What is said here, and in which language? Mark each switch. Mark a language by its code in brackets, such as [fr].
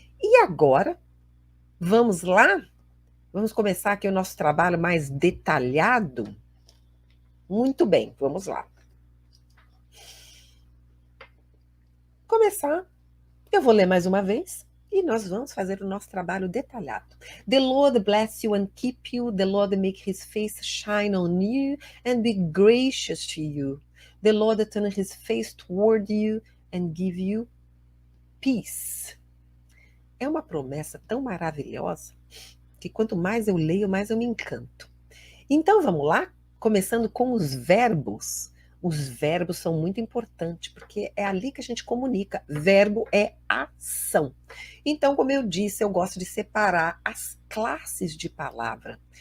[pt] E agora, vamos lá? Vamos começar aqui o nosso trabalho mais detalhado? Muito bem, vamos lá. Começar, eu vou ler mais uma vez e nós vamos fazer o nosso trabalho detalhado. [en] The Lord bless you and keep you. The Lord make his face shine on you and be gracious to you. The Lord turn his face toward you and give you peace. [pt] É uma promessa tão maravilhosa que quanto mais eu leio, mais eu me encanto. Então vamos lá? Começando com os verbos. Os verbos são muito importantes, porque é ali que a gente comunica. Verbo é ação. Então, como eu disse, eu gosto de separar as classes de palavra.